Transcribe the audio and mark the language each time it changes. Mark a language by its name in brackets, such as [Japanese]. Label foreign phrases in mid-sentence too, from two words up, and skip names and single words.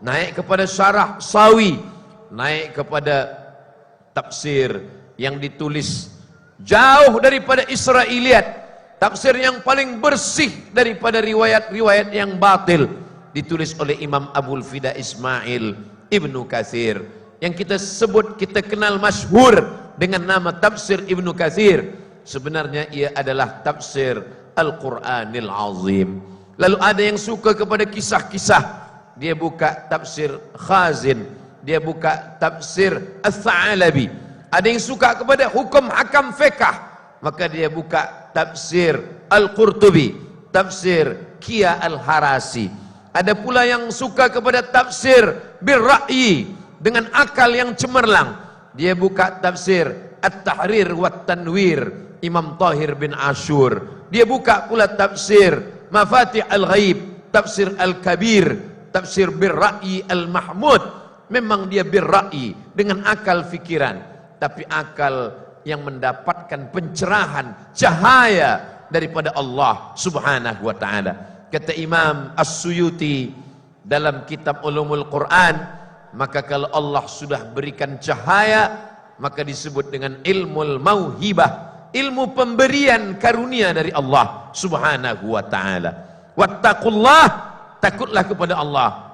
[Malay] naik kepada syarah Sawi, naik kepada tafsir yang ditulis jauh daripada Israiliyat, tafsir yang paling bersih daripada riwayat-riwayat yang batil, ditulis oleh Imam Abul Fida Ismail Ibnu Katsir, yang kita sebut, kita kenal masyhur dengan nama tafsir Ibnu Katsir. Sebenarnya ia adalah tafsir Al-Quranil Azim. Lalu ada yang suka kepada kisah-kisah, dia buka tafsir Khazin, dia buka tafsir Ats-Tsa'alabi. Ada yang suka kepada hukum hakam fiqh, maka dia buka tafsir Al-Qurtubi, tafsir Kia Al-Harasi. Ada pula yang suka kepada tafsir birra'yi, dengan akal yang cemerlang, dia buka tafsir At-Tahrir wa Tanwir Imam Tahir bin Ashur. Dia buka pula tafsir Mafatih Al-Ghaib, tafsir Al-Kabir, tafsir [Arabic] بالرأي المحمود. [Malay] Memang dia birra'yi, dengan akal fikiran, tapi akal yang mendapatkan pencerahan, cahaya daripada Allah [Arabic] سبحانه وتعالى. [Malay] Kata Imam As-Suyuti dalam kitab Ulumul Quran, maka kalau Allah sudah berikan cahaya, maka disebut dengan [Arabic] علم الموهبة, [Malay] ilmu pemberian karunia dari Allah [Arabic] سبحانه وتعالى. [Malay] Wattaqullah, takutlah kepada Allah.